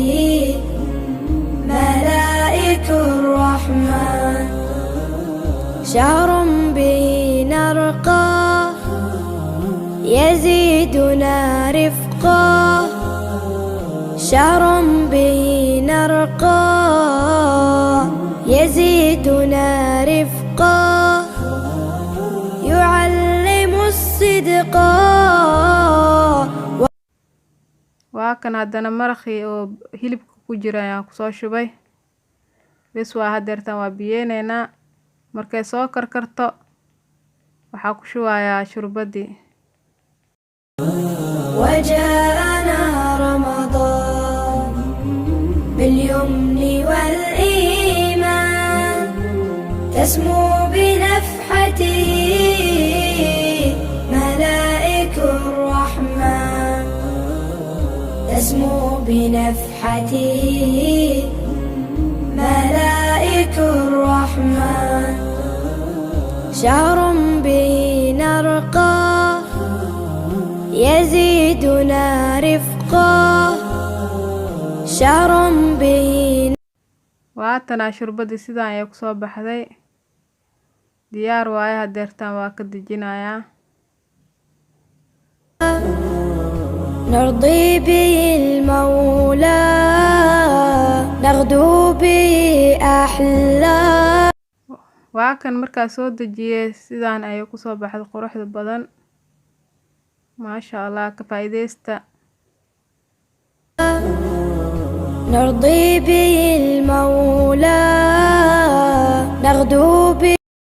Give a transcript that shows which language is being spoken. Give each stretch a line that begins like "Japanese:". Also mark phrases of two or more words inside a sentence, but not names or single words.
Arabic: ملائك الرحمن شهر به نرقى يزيدنا رفقا. شهر به نرقى يزيدنا رفقا. يعلم الصدقا.
Somali: Waa kan haddana maraqii oo hilibka ku jira ayaan ku soo shubay. Bes waa hadeertaan waa biyeeneynaa. Markay soo karkarto waxaa ku shubayaa shurbadii.
Arabic: وجاءنا رمضان باليمن والإيمان تسمو بنفحته. ملائك الرحمن تسمو بنفحته. ملائك الرحمن شهر به نرقى يزيدنا رفقا. شهر به.
Somali: Waatana shurbadii sidaan ayay ku soo baxday. Diyaar waaye. Hadeertaan waa ka dejinayaa.
Arabic: نرضي به المولى نغدو به أحلى.
Somali: Waa kan markaa soo dejiyay sidaan ayay ku soo baxday quruxda badan.
Arabic: ما شاء الله
Somali: ka faa'iideysta.
Arabic: نرضي به المولى نغدو به